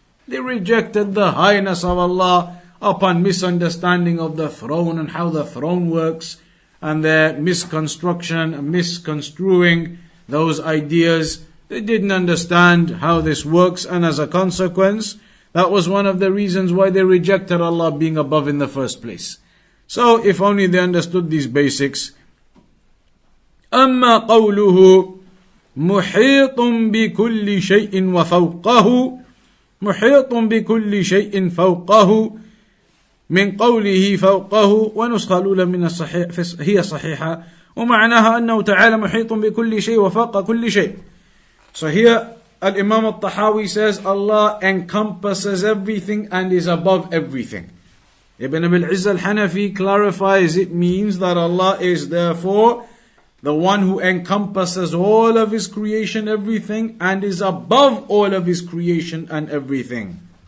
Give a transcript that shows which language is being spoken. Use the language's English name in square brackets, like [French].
[English] They rejected the highness of Allah upon misunderstanding of the throne and how the throne works, and their misconstruction, misconstruing those ideas. They didn't understand how this works, and as a consequence, that was one of the reasons why they rejected Allah being above in the first place. So, if only they understood these basics. [Arabic] أما قوله محيط بكل شيء وفوقه محيط بكل شيء فوقه من قوله فوقه ونسخة الأولى من الصحيح هي صحيحة ومعناها أنه تعالى محيط بكل شيء وفوق كل شيء. [English] So here Al-Imam Al-Tahawi says Allah encompasses everything and is above everything. Ibn Abil Izz Al Hanafi clarifies it means that Allah is therefore the one who encompasses all of His creation, everything, and is above all of His creation and everything.